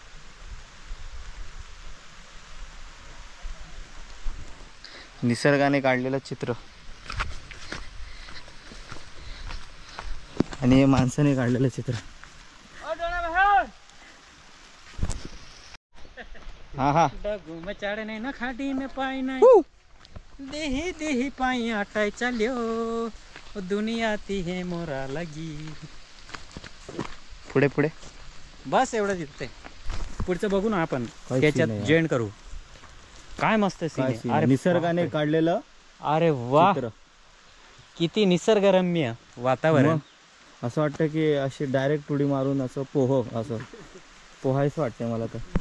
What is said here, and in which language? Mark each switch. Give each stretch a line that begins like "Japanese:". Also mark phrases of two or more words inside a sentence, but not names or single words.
Marathi: निसर्गाने काढलेलं चित्र आणि हे माणसाने काढलेलं चित्र. हा हा
Hindi: डगू में चढ़े नहीं ना खाटी में पाई नहीं देही देही पाई आटाई चलियो दुनिया ती है मोरा लगी.
Marathi: पुढे पुढे बस एवढं दिसते. पुढचं बघू ना आपण काय त्याच्यात scene आहे जॉईन करू. काय मस्त काय scene scene आहे. आहे. निसर्गाने काढलेलं अरे वा, चित्र. किती निसर्गरम्य वातावरण. मग असं वाटतं की अशी डायरेक्ट उडी मारून असं असं पोहायचं वाटतंय मला तर.